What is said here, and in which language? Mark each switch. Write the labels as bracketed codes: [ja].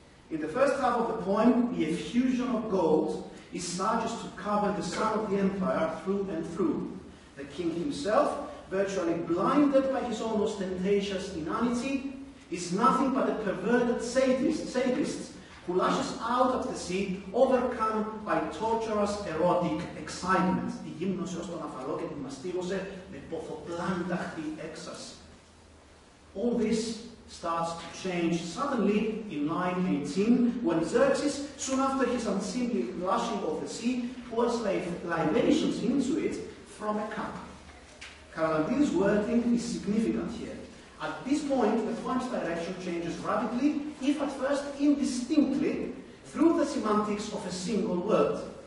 [en] In the first half of the poem, the effusion of gold is such as to cover the son of the empire through and through. The king himself, virtually blinded by his own ostentatious inanity, is nothing but a perverted sadist who lashes out at the sea, overcome by torturous erotic excitement. [el] Τη γύμνωσε ως τον αφαλό και τη μαστίγωσε με ποθοπλάνταχτη έξαση. [en] All this starts to change suddenly in line 18, when Xerxes, soon after his unseemly lashing of the sea, pours libations into it from a cup. Charalambidis' wording is significant here. At this point, the poem's direction changes rapidly, if at first indistinctly, through the semantics of a single word.